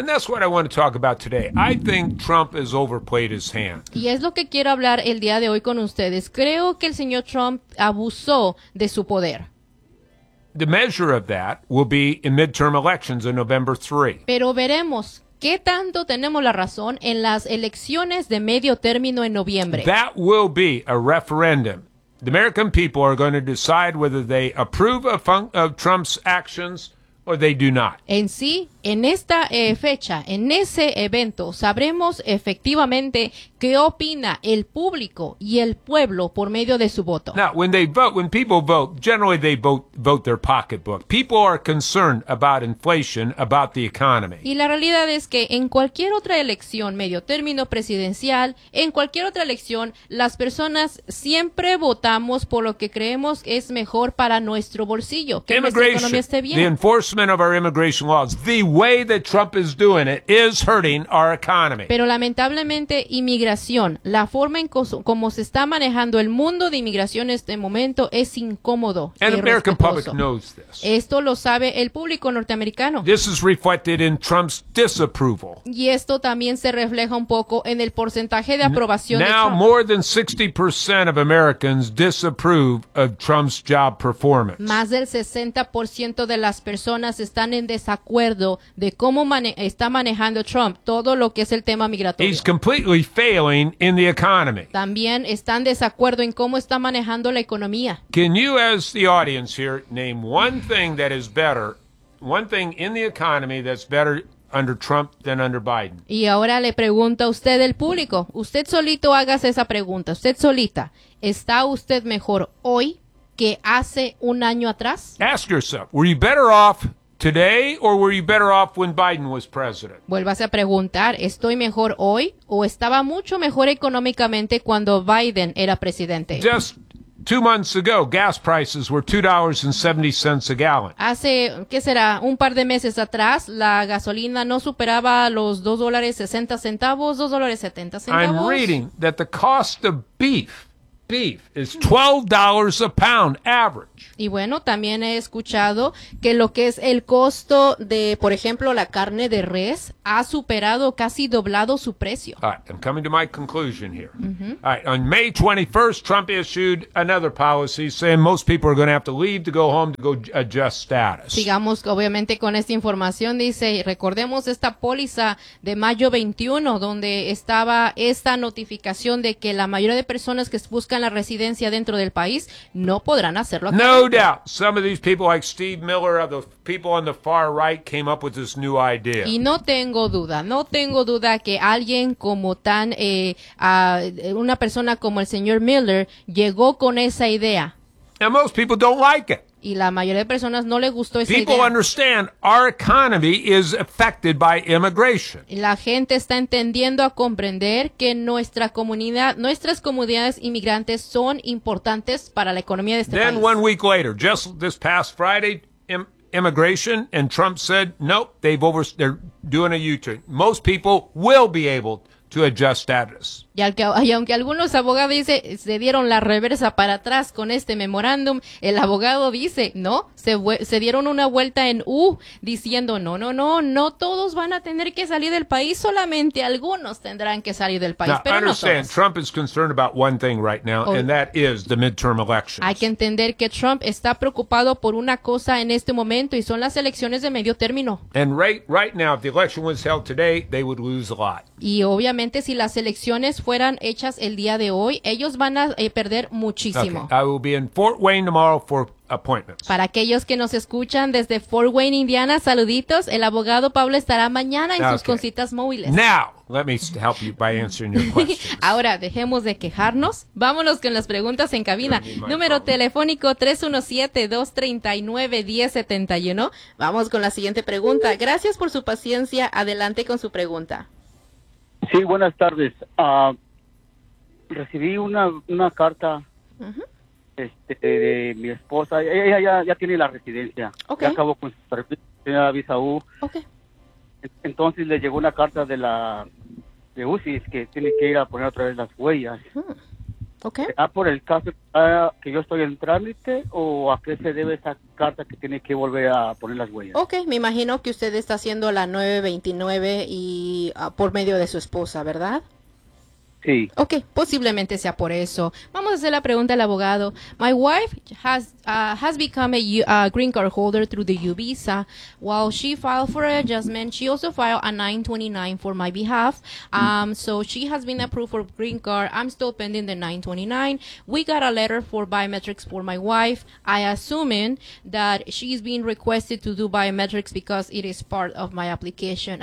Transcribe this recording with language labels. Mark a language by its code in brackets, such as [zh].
[en] And that's what I want to talk about today. I think Trump has overplayed his hand. [es] Y es lo que quiero hablar el día de hoy con ustedes. Creo que el señor Trump abusó de su poder. [en] The measure of that will be in midterm elections in November 3. [es] Pero veremos qué tanto tenemos la razón en las elecciones de medio término en noviembre. [en] That will be a referendum. The American people are going to decide whether they approve of Trump's actions or they do not. [es] En sí, en esta fecha, en ese evento, sabremos efectivamente qué opina el público y el pueblo por medio de su voto. [en] Now, when they vote, when people vote, generally they vote their pocketbook. People are concerned about inflation, about the economy. [es] Y la realidad es que en cualquier otra elección, medio término presidencial, en cualquier otra elección, las personas siempre votamos por lo que creemos es mejor para nuestro bolsillo, que nuestra economía esté bien. [en] The enforcement of our immigration laws, the way that Trump is doing it is hurting our economy. [es] Pero lamentablemente, inmigración, la forma en como se está manejando el mundo de inmigración en este momento es incómodo. [en] And the American public knows this. [es] Esto lo sabe el público norteamericano. [en] This is reflected in Trump's disapproval. [es] Y esto también se refleja un poco en el porcentaje de aprobación de Trump. [en] Now more than 60% of Americans disapprove of Trump's job performance. [es] Más del 60% de las personas están en desacuerdo de cómo está manejando Trump todo lo que es el tema migratorio. [en] He's completely failing in the economy. [es] También están desacuerdo en cómo está manejando la economía. [en] Can you, as the audience here, name one thing that is better, one thing in the economy that's better under Trump than under Biden? [es] Y ahora le pregunto a usted, el público, usted solito hágase esa pregunta, usted solita, ¿está usted mejor hoy que hace un año atrás? [en] Ask yourself, were you better off today, or were you better off when Biden was president? [es] Vuélvase a preguntar, ¿estoy mejor hoy o estaba mucho mejor económicamente cuando Biden era presidente? [en] Just 2 months ago, gas prices were $2.70 a gallon. [es] Hace, ¿qué será? Un par de meses atrás, la gasolina no superaba los $2.60, $2.70. [en] I'm reading that the cost of beef beef is $12 a pound average. [es] Y bueno, también he escuchado que lo que es el costo de, por ejemplo, la carne de res ha superado, casi doblado su precio. [en] All right, I'm coming to my conclusion here. Mm-hmm. All right, on May 21st, Trump issued another policy saying most people are going to have to leave to go home to go adjust status. [es] Sigamos, obviamente, con esta información, dice, recordemos esta póliza de mayo 21, donde estaba esta notificación de que la mayoría de personas que buscan la residencia dentro del país no podrán hacerlo. [en] No doubt, some of these people like Steve Miller of the people on the far right came up with this new idea. [es] Y no tengo duda, no tengo duda que alguien como tan, una persona como el señor Miller llegó con esa idea. [en] And most people don't like it. [es] Y la mayoría de personas no le gustó esa [en] people [es] idea. [en] Understand our economy is affected by immigration. [es] La gente está entendiendo a comprender que nuestra comunidad, nuestras comunidades inmigrantes son importantes para la economía de este [en] then Then 1 week later, just this past Friday, immigration and Trump said, nope, they're doing a U-turn. Most people will be able to adjust status. [es] Y aunque algunos abogados dicen, se dieron la reversa para atrás con este memorándum, el abogado dice, no, se dieron una vuelta en U, diciendo, no todos van a tener que salir del país, solamente algunos tendrán que salir del país, [en] now, [es] pero [en] understand, [es] no todos. [en] Trump is concerned about one thing right now, and that is the midterm elections. [es] Hay que entender que Trump está preocupado por una cosa en este momento, y son las elecciones de medio término. [en] And right now, if the election was held today, they would lose a lot. [es] Y obviamente, si las elecciones fueran hechas el día de hoy, ellos van a perder muchísimo. [en] Okay. I will be in Fort Wayne tomorrow for appointments. [es] Para aquellos que nos escuchan desde Fort Wayne, Indiana, saluditos. El abogado Pablo estará mañana en sus concitas móviles. [en] Now, let me help you by answering your questions. [es] Ahora, dejemos de quejarnos. Vámonos con las preguntas en cabina. Número telefónico 317-239-1071. Vamos con la siguiente pregunta. Gracias por su paciencia. Adelante con su pregunta. Sí, buenas tardes. Recibí una carta de mi esposa. Ella ya tiene la residencia. Okay. Ya acabó con su tarjeta de visa U. Okay. Entonces le llegó una carta de UCIS que tiene que ir a poner otra vez las huellas. Okay. ¿Será por el caso que yo estoy en trámite o a qué se debe esa carta que tiene que volver a poner las huellas? Okay, me imagino que usted está haciendo la 929 y por medio de su esposa, ¿verdad? Sí. Okay, posiblemente sea por eso. Vamos a hacer la pregunta al abogado. [en] My wife has become a green card holder through the U visa. While she filed for adjustment, she also filed a 929 for my behalf. So she has been approved for green card. I'm still pending the 929. We got a letter for biometrics for my wife. I assuming that she's being requested to do biometrics because it is part of my application.